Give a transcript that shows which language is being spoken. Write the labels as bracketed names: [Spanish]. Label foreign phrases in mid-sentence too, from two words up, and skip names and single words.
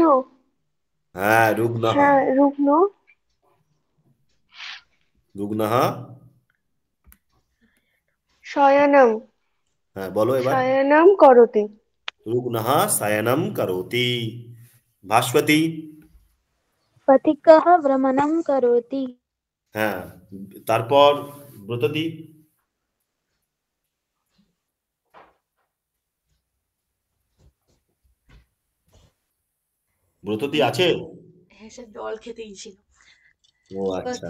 [Sanskrit] হ্যাঁ রুগ্নহ, হ্যাঁ রুগ্ন রুগ্নহ, শয়নম [Bangla] হ্যাঁ বলো এবার। [Sanskrit] শয়নম করোতি রুগ্নহ শয়নম করোতি। ভাস্বতী, पथिकः भ्रमणं करोति। [Bangla] হ্যাঁ তারপর ব্রততী, ব্রততী আছে? হ্যাঁ সে জল খেতেই ছিল ও আচ্ছা,